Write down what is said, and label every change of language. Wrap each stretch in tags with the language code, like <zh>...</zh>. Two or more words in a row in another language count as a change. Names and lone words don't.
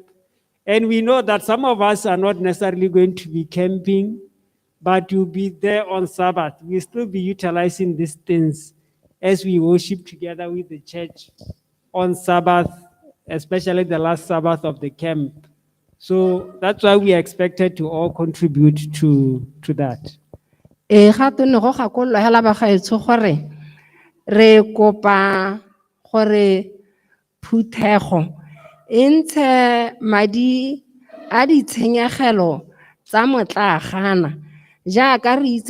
<en>And we know that some of us are not necessarily going to be camping, but you'll be there on Sabbath. We'll still be utilizing these things as we worship together with the church on Sabbath, especially the last Sabbath of the camp. So that's why we are expected to all contribute to that.</en> <tn>Gato ne go gakollo hela ba gaetsho gore re kopa gore phuthego e ntshe madi a ditshenyegelo tsa motlagana jaaka re itse</tn>